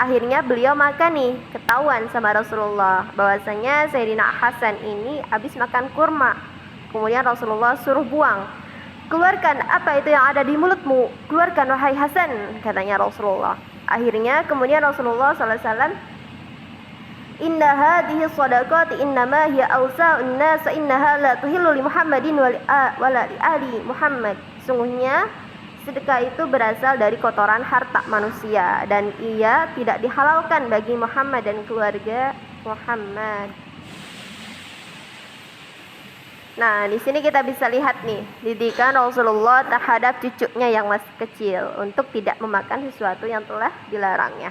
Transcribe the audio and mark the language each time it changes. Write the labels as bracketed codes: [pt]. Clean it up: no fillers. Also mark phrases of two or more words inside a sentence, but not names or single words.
[id] Akhirnya beliau makan nih, ketahuan sama Rasulullah bahwasanya Sayyidina Hasan ini habis makan kurma. Kemudian Rasulullah suruh buang. Keluarkan apa itu yang ada di mulutmu. Keluarkan wahai Hasan, katanya Rasulullah. Akhirnya kemudian Rasulullah SAW, [ar] إن هذه صدقتي إنما هي أوساخ الناس إنها لا تحل لمحمد ولا لآل محمد. [id] Sungguhnya sedekah itu berasal dari kotoran harta manusia dan ia tidak dihalalkan bagi Muhammad dan keluarga Muhammad. Nah, di sini kita bisa lihat nih didikan Rasulullah terhadap cucunya yang masih kecil untuk tidak memakan sesuatu yang telah dilarangnya.